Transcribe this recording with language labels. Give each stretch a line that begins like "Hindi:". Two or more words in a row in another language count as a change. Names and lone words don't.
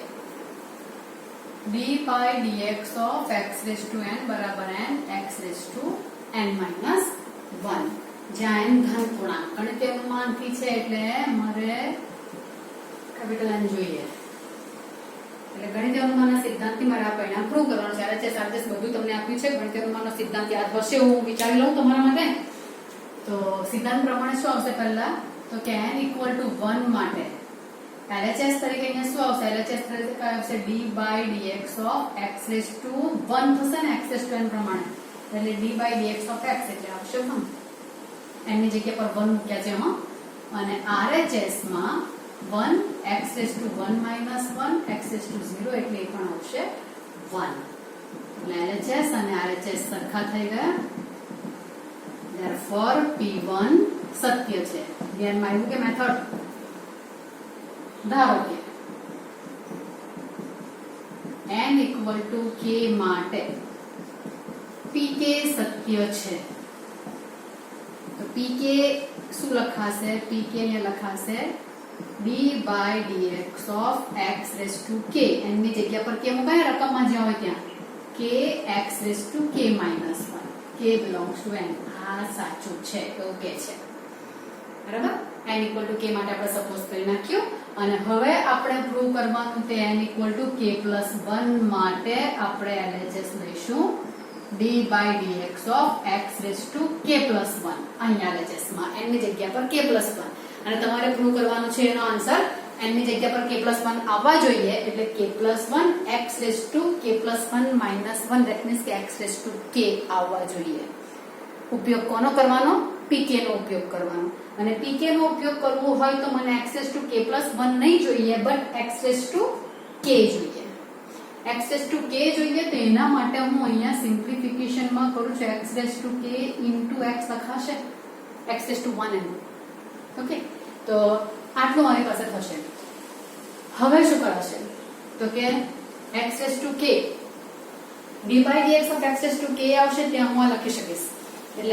English: d by dx of x raised to n
Gujarati: બરાબર
English: n x raised to n minus 1
Gujarati: જ્યાં n ધન પૂર્ણાંક ગણિતીય અનુમાનથી છે એટલે મારે કેપિટલ n જોઈએ એટલે ગણિતીય અનુમાનના સિદ્ધાંતથી મારે આ પરિણામ પ્રૂવ કરવાનું છે RHS RHS બધું તમને આપ્યું છે ગણિતીય અનુમાનનો સિદ્ધાંત યાદ હશે હું વિચારી લઉં તમારા માટે તો સિદ્ધાંત પ્રમાણે શું આવશે પહેલા તો કે n = 1 માટે LHS તરીકે અહીંયા શું આવશે LHS તરીકે કઈ આવશે
English: d by dx of x raised to 1
Gujarati: થશે ને
English: x raised to n
Gujarati: પ્રમાણે એટલે
English: d by dx of x
Gujarati: એટલે આવશે 1 n ની જગ્યા પર 1 મૂક્યા છે એમાં અને RHS માં
English: 1 x raised to 1 minus 1 x raised to 0
Gujarati: એટલે એ પણ આવશે 1 એટલે LHS અને RHS સરખા થઈ ગયા
English: therefore p1
Gujarati: સત્ય છે ધ્યાનમાં આવ્યું કે મેથડ ધારો કે n = k માટે pk સત્ય છે તો pk શું લખાશે pk ને લખાશે
English: d by dx of x raised to k
Gujarati: n ની જગ્યા પર k મુકાય રકમમાં જ્યાં હોય ત્યાં
English: k x raised to k minus 1 k belongs to n
Gujarati: આ સાચું છે એવું કે છે બરાબર n = k માટે આપણે સપોઝ કરી નાખ્યું અને હવે આપણે પ્રૂવ કરવાનું તે n = k + 1 માટે આપણે LHS લઈશું
English: d by dx of x raised to k + 1
Gujarati: અહીંયા LHS માં n ની જગ્યા પર k + 1 અને તમારે પ્રૂવ કરવાનું છે એનો આન્સર n ની જગ્યા પર k + 1 આવવા જોઈએ એટલે k + 1
English: x raised to k + 1 minus 1 that means
Gujarati: કે
English: x raised to k
Gujarati: આવવા જોઈએ ઉપયોગ કોનો કરવાનો pk નો ઉપયોગ કરવાનો અને pk નો ઉપયોગ કરવો હોય તો મને
English: x raised to k + 1
Gujarati: નહીં જોઈએ
English: but x raised to
Gujarati: k જોઈએ
English: x raised to k
Gujarati: જોઈએ તો એના માટે હું અહીંયા સિમ્પ્લિફિકેશન માં કરું છું
English: x raised to k * x
Gujarati: લખાશે
English: x raised to 1n
Gujarati: ઓકે તો આટલું મારી પાસે થશે હવે શું કરાશે તો કે
English: x raised to k d by dx of x raised to k
Gujarati: આવશે ત્યાં હું લખી શકીશ એટલે